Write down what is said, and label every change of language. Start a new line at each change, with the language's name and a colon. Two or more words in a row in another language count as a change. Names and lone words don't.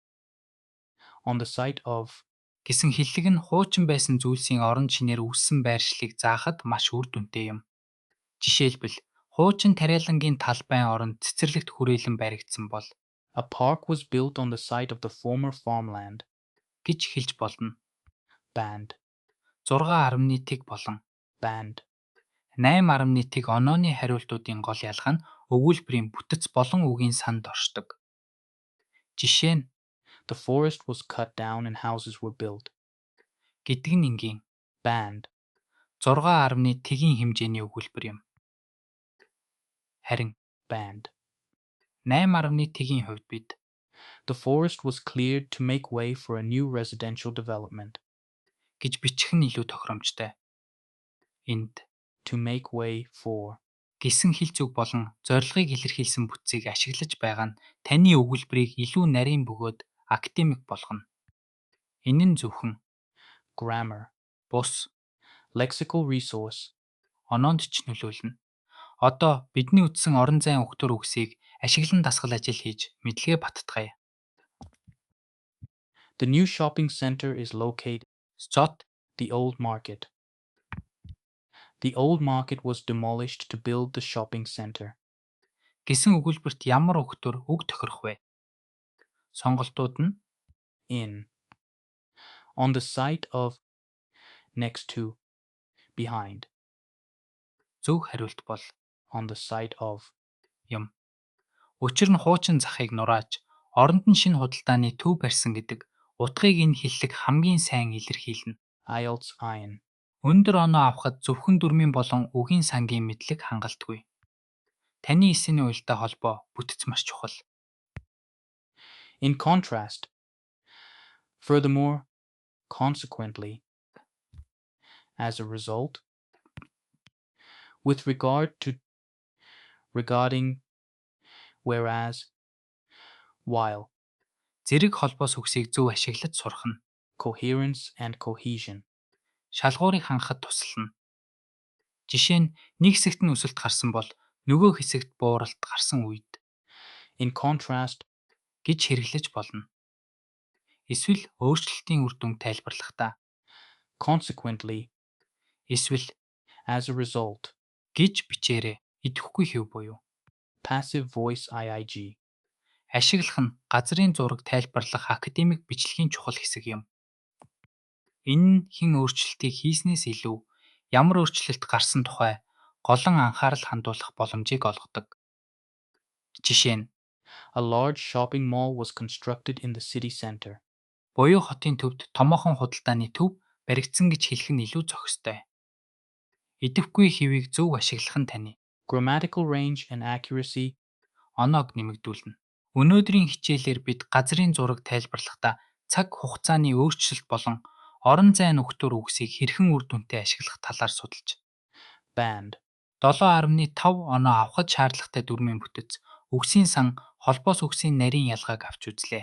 English: On the site of.
Mongolian: Гэсэн хэллэг нь хуучин байсан зүйлсийн орон чинээр үүссэн байршлыг заахад маш үр дүнтэй юм. Жишээлбэл хуучин тариалангийн талбайн оронд цэцэрлэгт хүрээлэн баригдсан бол
English: A park was built on the site of the former farmland.
Mongolian: гэж хэлж болно. Band. 6.1 болон Band. 8.1 онооны хариултуудын гол ялгаа нь өгүүлбэрийн бүтэц болон үгийн санд оршдог. Жишээ нь
English: The forest was cut down and houses were built.
Mongolian: гэдэг нь энгийн Band. 6.1-ийн хэмжээний өгүүлбэр юм. Харин Band. 8.1-ийн хувьд бид
English: The forest was cleared to make way for a new residential development.
Mongolian: гэж бичих нь илүү тохиромжтой. Энд
English: To make way for.
Mongolian: гэсэн хэлц үг болон зорилгыг илэрхийлсэн бүтцийг ашиглаж байгаа нь таны өгүүлбэрийг илүү нарийн бөгөөд академик болгоно. Энэ нь зөвхөн Grammar. бус
English: Lexical resource.
Mongolian: оноонд ч нөлөөлнө. Одоо бидний үтсэн орон зайн өгтөр үгсийг ашиглан дасгал ажил хийж мэдлэгээ баттгая.
English: The new shopping center is located.
Mongolian: Зот
English: The old market. The old market was demolished to build the shopping center.
Mongolian: гэсэн өгүүлбэрт ямар өгтөр үг тохирох вэ? Сонголтууд нь
English: In. On the site of. Next to. Behind.
Mongolian: зөв хариулт бол
English: On the site of.
Mongolian: юм. Учир нь хуучин захыг нурааж, оронд нь шинэ худалдааны төв барьсан гэдэг утгыг энэ хэллэг хамгийн сайн илэрхийлнэ. IELTS ein. Өндөр оноо авахад зөвхөн дүрмийн болон үгийн сангийн мэдлэг хангалтгүй. Таны эсэний уялдаа холбоо бүтэц маш чухал.
English: In contrast. Furthermore. Consequently. As a result. With regard to. Regarding. Whereas. While.
Mongolian: Зэрэг холбоос үгсийг зөв ашиглаж сурах нь
English: Coherence and cohesion.
Mongolian: шалгуурыг хангахад тусална. Жишээ нь нэг хэсэгт нь өсөлт гарсан бол Нөгөө хэсэгт бууралт гарсан үед
English: In contrast,
Mongolian: гэж хэрэглэж болно. Эсвэл өөрчлөлтийн үр дүнг тайлбарлахдаа consequently, эсвэл
English: as a result,
Mongolian: гэж бичээрэй. Идэвхгүй хэв буюу.
English: passive voice IIG.
Mongolian: Ашиглах нь газрын зураг тайлбарлах академик бичлэгийн чухал хэсэг юм. Энэ нь хэн өөрчлөлтийг хийснээс илүү ямар өөрчлөлт гарсан тухай голон анхаарал хандуулах боломжийг олгодог. Жишээ нь
English: A large shopping mall was constructed in the city center.
Mongolian: буюу хотын төвд томоохон худалдааны төв баригдсан гэж хэлэх нь илүү зохистой. Идэвхгүй хэвийг зөв ашиглах нь таны
English: Grammatical range and accuracy,
Mongolian: оноог нэмэгдүүлнэ. Өнөөдрийн хичээлээр бид газрын зураг тайлбарлахдаа цаг хугацааны өөрчлөлт болон орон зай нөхдөр үгсийг хэрхэн үр дүнтэй ашиглах талаар судалж, band, 7.5 оноо авахд шаардлагатай дүрмийн бүтэц, үгсийн сан, холбоос үгсийн нарийн ялгааг авч үзлээ.